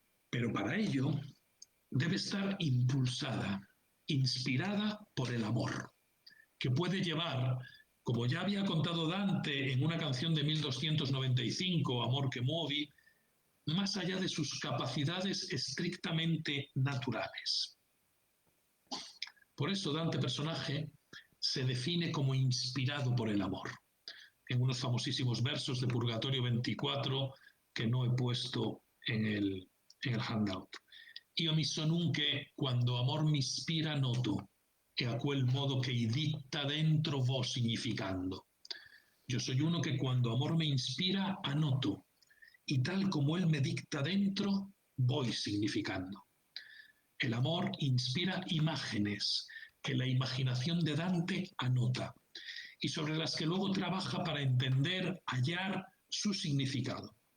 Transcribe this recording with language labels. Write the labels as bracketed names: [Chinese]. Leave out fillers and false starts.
[Spanish] Pero para ello debe estar impulsada, inspirada por el amor, que puede llevar, como ya había contado Dante en una canción de 1295, Amor che muovi, más allá de sus capacidades estrictamente naturales. Por eso Dante personaje se define como inspirado por el amor, en unos famosísimos versos de Purgatorio 24 que no he puesto en el handout. [Italian] Io mi son un che, quando amor mi ispira, noto, e a quel modo che i dicta dentro vo significando. [Spanish] Yo soy uno que cuando amor me inspira, anoto, y tal como él me dicta dentro, voy significando. El amor inspira imágenes que la imaginación de Dante anota y sobre las que luego trabaja para entender, hallar su significado.